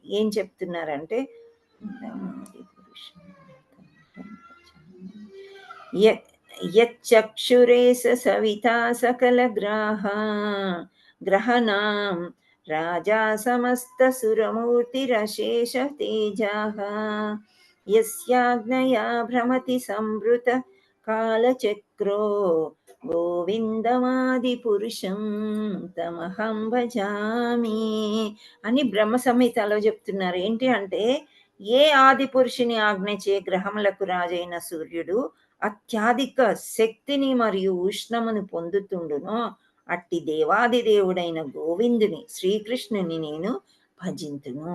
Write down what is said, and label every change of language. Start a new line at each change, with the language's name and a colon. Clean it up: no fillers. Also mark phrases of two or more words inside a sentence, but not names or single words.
Sanskrit: ఏం చెప్తున్నారంటే, యచ్చక్షురే సవితా సకల గ్రహణాం రాజా సమస్త సురమూర్తిరశేష తేజః యస్యాజ్ఞయా భ్రమతి సంవృత కాలచక్రో గోవిందమాది పురుషం తమహం భజామి
Telugu: అని బ్రహ్మ సంహితలో చెప్తున్నారు. ఏంటి అంటే, ఏ ఆది పురుషుని ఆజ్ఞచే గ్రహములకు రాజైన సూర్యుడు అత్యధిక శక్తిని మరియు ఉష్ణమును పొందుతుండునో అట్టి దేవాది దేవుడైన గోవిందుని శ్రీకృష్ణుని నేను భజింతును.